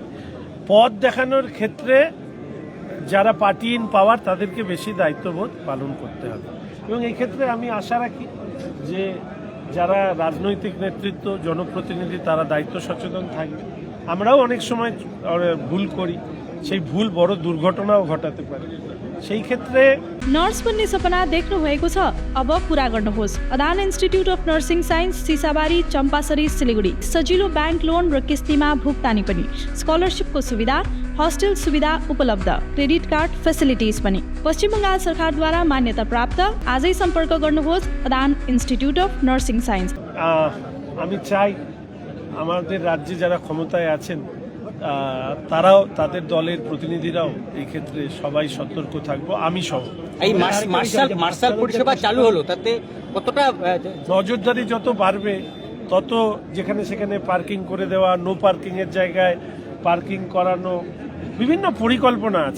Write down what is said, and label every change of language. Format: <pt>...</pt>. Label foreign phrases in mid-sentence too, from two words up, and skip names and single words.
<bn>পথ দেখানোর ক্ষেত্রে যারা</bn> <en>party in power</en> <bn>তাদেরকে বেশি দায়িত্ববোধ পালন করতে হবে এবং এই ক্ষেত্রে আমি আশা রাখি যে যারা রাজনৈতিক নেতৃত্ব, জনপ্রতিনিধি তারা দায়িত্ব সচেতন থাকবে। আমরাও অনেক সময় ভুল করি, সেই ভুল বড়ো দুর্ঘটনাও ঘটাতে পারে। সেই ক্ষেত্রে</bn> <ne>नर्स बन्ने सपना देख्नु भएको छ? अब पूरा गर्नुहोस्। अदान इन्स्टिट्युट अफ नर्सिङ साइन्स, सिसाबारी, चम्पासरी, सिलिगुडी। सजिलो ब्याङ्क लोन र किस्तीमा भुक्तानी पनि, स्कलरसिपको सुविधा, हस्टेल सुविधा उपलब्ध,</ne> <en>credit card facilities</en> <ne>पनि। पश्चिम बङ्गाल सरकारद्वारा मान्यता प्राप्त। आजै सम्पर्क गर्नुहोस् अदान इन्स्टिट्युट अफ नर्सिङ साइन्स।</ne> <bn>আমি চাই আমাদের রাজ্যে যারা ক্ষমতায় আছেন তারাও, তাদের দলের প্রতিনিধিরাও এই ক্ষেত্রে সবাই সতর্ক থাকবো, আমি সহ। এই মার্শাল পরিষেবা চালু হলো, তাতে কতটা নজরদারি যত বাড়বে তত যেখানে সেখানে পার্কিং করে দেওয়া,</bn> <en>no parking</en> <bn>এর জায়গায় পার্কিং করানো, বিভিন্ন পরিকল্পনা আছে।</bn>